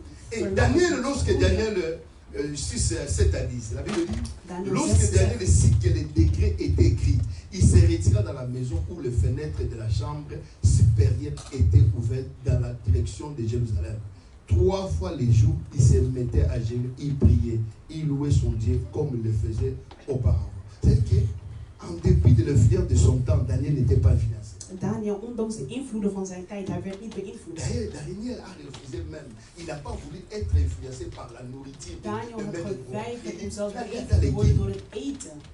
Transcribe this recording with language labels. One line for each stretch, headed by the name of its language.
French: Et Daniel, lorsque Daniel 6, 7 à 10, la Bible dit, lorsque Daniel sait que les décrets étaient écrits, il se retira dans la maison où les fenêtres de la chambre supérieure étaient ouvertes dans la direction de Jérusalem. 3 fois les jours, il se mettait à genoux, il priait, il louait son Dieu comme il le faisait auparavant. C'est-à-dire qu'en dépit de l'influence de son temps, Daniel n'était pas influencé.
Dutch: Daniel, ondanks de invloeden van zijn tijd, hij werd niet beïnvloed.
French: Daniel a refusé même. Il n'a pas voulu être influencé par la nourriture.
Dutch: Daniel had geweigerd om zelfs beïnvloed te worden door het eten.